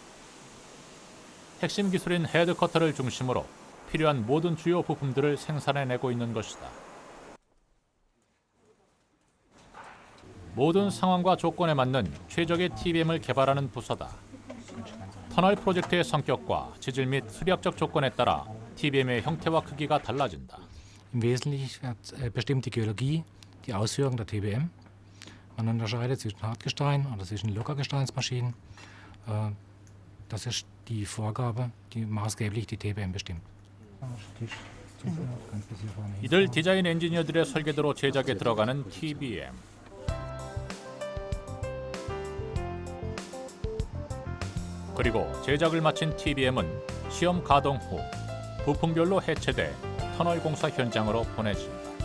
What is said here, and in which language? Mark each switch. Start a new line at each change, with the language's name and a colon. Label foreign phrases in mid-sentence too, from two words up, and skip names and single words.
Korean: 핵심 기술인 헤드커터를 중심으로 필요한 모든 주요 부품들을 생산해내고 있는 것이다. 모든 상황과 조건에 맞는 최적의 TBM을 개발하는 부서다. 터널 프로젝트의 성격과 지질 및 수리학적 조건에 따라 TBM의 형태와 크기가 달라진다.
German: Im Wesentlichen bestimmt die Geologie die Ausführung der TBM. Man unterscheidet zwischen Hartgestein oder zwischen Lockergesteinsmaschinen. Das ist die Vorgabe, die maßgeblich die TBM bestimmt.
Korean: 이들 디자인 엔지니어들의 설계도로 제작에 들어가는 TBM. 그리고 제작을 마친 TBM은 시험 가동 후 부품별로 해체돼 터널 공사 현장으로 보내진다.